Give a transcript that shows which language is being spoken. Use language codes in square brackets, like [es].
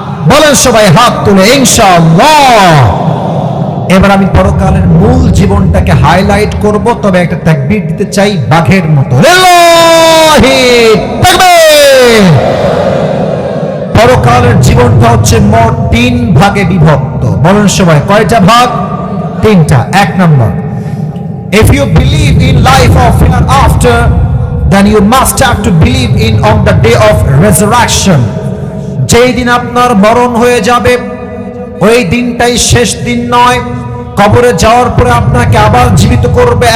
[bn] বলেন সবাই হাত তুলে ইনশাআল্লাহ। এবার আমি পরকালের মূল জীবনটাকে হাইলাইট করব, তবে একটা তাকবীর দিতে চাই বাঘের মতো, [ar] লিল্লাহি তাকবীর। [bn] পরকালের জীবনটা হচ্ছে মোট 3 ভাগে বিভক্ত। বলেন সবাই কয়টা ভাগ? 3টা। [en] 1 number, if you believe in life of hereafter, then you must have to believe in on the day of resurrection. [bn] যেই দিন আপনার মরণ হয়ে যাবে ওই দিনটাই শেষ দিন নয়, কবরে যাওয়ার পরে আপনাকে আবার জীবিত করবে।